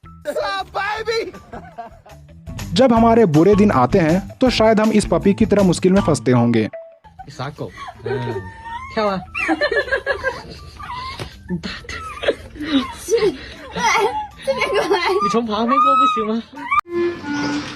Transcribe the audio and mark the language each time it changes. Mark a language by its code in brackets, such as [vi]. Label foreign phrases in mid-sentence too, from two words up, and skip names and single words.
[hi] जब हमारे बुरे दिन आते हैं तो शायद हम इस पपी की तरह मुश्किल में फंसते होंगे। [zh] 傻狗，跳啊！这边过来。你从旁边过不行吗？